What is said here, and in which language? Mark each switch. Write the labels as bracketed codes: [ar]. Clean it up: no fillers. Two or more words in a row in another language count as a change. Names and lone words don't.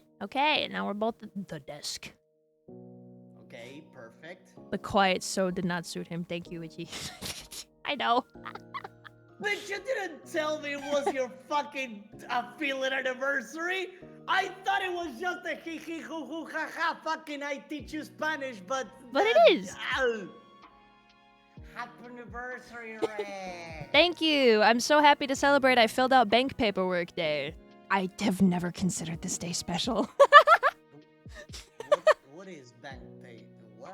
[en] Okay, now we're both at the desk. Okay, perfect. The quiet so did not suit him. Thank you, Itchy. I know. But you didn't tell me it was your fucking feeling anniversary. I thought it was just a hee hee hoo hoo ha ha fucking I teach you Spanish, but it is. Happy anniversary, Red. Thank you. I'm so happy to celebrate. I filled out bank paperwork day. I have never considered this day special. What is bank pay? What?